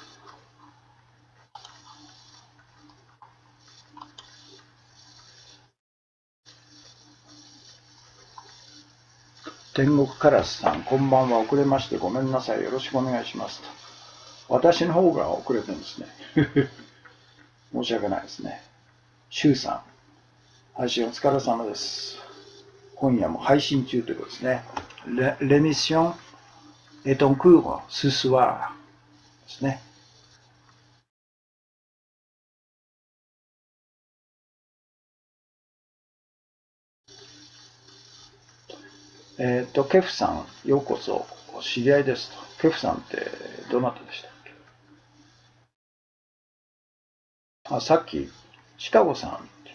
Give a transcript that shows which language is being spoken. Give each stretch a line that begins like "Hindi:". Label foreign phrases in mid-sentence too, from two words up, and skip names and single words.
Japanese: 天国カラスさん、こんばんは。遅れましてごめんなさい。よろしくお願いしますと。私の方が遅れてるんですね。申し訳ないですね。シュウさん、配信お疲れ様です。今夜も配信中ということですね。
French: L'émission est en cours ce soir
Japanese: ですね。ケフさん、ようこそ、知り合いですと。ケフさんってどなたでしたっけ？あ、さっき、シカゴさんって。